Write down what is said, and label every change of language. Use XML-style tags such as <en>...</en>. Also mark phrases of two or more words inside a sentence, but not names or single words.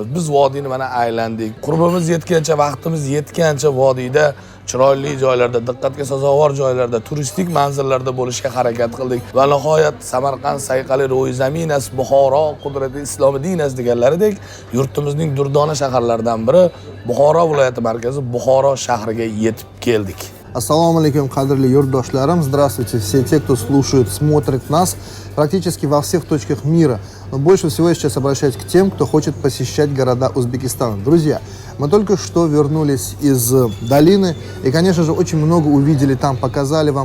<uz>Biz vodiyni mana aylandik. Qurbimiz yetgancha, vaqtimiz yetgancha vodiyda chiroyli joylarda, diqqatga sazovor joylarda, turistik manzillarda bo'lishga harakat qildik va nihoyat</uz> <fa>سمرقند صیقل روی زمین است بخارا قوت اسلام و دین است</fa> <uz>deganlaridek yurtimizning durdona shaharlaridan biri Buxoro viloyati markazi Buxoro shahriga yetib keldik.</uz> <ar>السلام عليكم,</ar> <uz>qadrli yurtdoshlarim.</uz> <ru>Здравствуйте все те, кто слушает, смотрит нас практически во всех точках мира. Но больше всего я сейчас обращаюсь к тем, кто хочет посещать города Узбекистана. Друзья, мы только что вернулись из долины и, конечно же, очень много увидели там, показали вам.</ru>